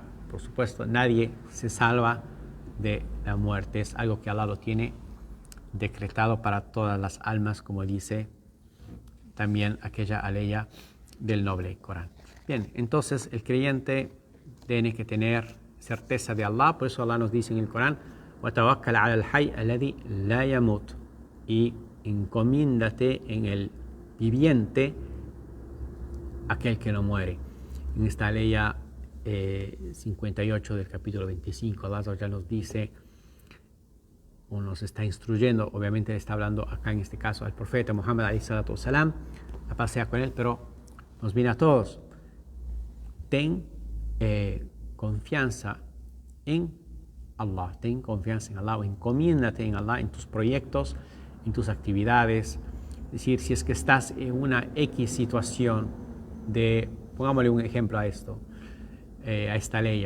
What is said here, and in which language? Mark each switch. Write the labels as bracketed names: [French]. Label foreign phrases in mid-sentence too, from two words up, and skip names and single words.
[Spanish] Por supuesto, nadie se salva de la muerte. Es algo que Allah lo tiene decretado para todas las almas, como dice también aquella aleya del noble Corán. Bien, entonces el creyente tiene que tener certeza de Allah. Por eso Allah nos dice en el Corán: [Arabic] وَتَوَكَّلْ عَلَى الْحَيِّ الَّذِي لَا يَمُوتُ, [Spanish] y encomiéndate en el viviente, aquel que no muere. En esta aleya 58 del capítulo 25, Allah ya nos dice o nos está instruyendo, obviamente está hablando acá en este caso al profeta Muhammad [Arabic] عليه الصلاة والسلام, [Spanish] la paz sea con él, pero nos viene a todos: ten confianza en Allah, ten confianza en Allah, o encomiéndate en Allah en tus proyectos, en tus actividades. Es decir, si es que estás en una X situación pongámosle un ejemplo a esto, a esta ley.